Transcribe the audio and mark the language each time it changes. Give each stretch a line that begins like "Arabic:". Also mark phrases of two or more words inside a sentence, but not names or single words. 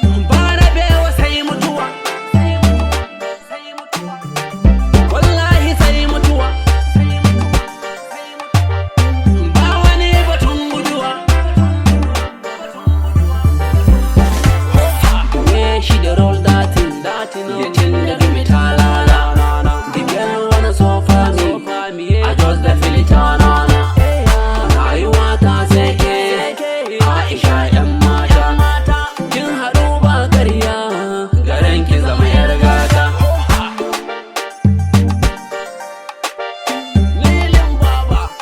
Hausa: Ba rabewa sai mutuwa. Wallahi sai mutuwa. Ba wani batun guduwa.
Nigerian Pidgin: The way she dey roll that thing, that thing, the thing dey do me talala. The girl wanna suffer me, I just dey feel it on her.
Hausa: Rayuwa ta sai ke, Aisha yan mata. Kin haɗu ba karya, garin ki zama yar gata. Lilin Baba.